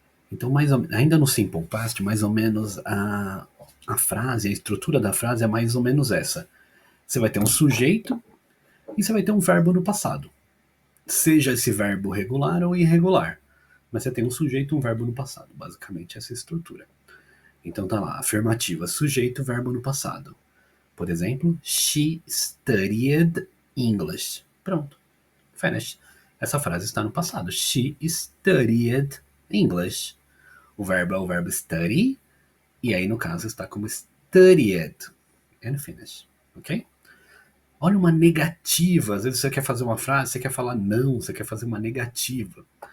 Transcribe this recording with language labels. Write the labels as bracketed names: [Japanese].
[Portuguese] Então, ainda no Simple Past, mais ou menos a frase, a estrutura da frase é mais ou menos essa. Você vai ter um sujeito e você vai ter um verbo no passado. Seja esse verbo regular ou irregular. Mas você tem um sujeito e um verbo no passado. Basicamente, essa estrutura. Então tá lá, afirmativa, sujeito, verbo no passado. Por exemplo, [English] she studied English. [Portuguese] Pronto. Finish. Essa frase está no passado. [English] She studied English. [Portuguese] O verbo é o verbo study, e aí no caso está como studied. [English] And finish. [Portuguese] Ok? Olha uma negativa. Às vezes você quer fazer uma frase, você quer falar não, você quer fazer uma negativa.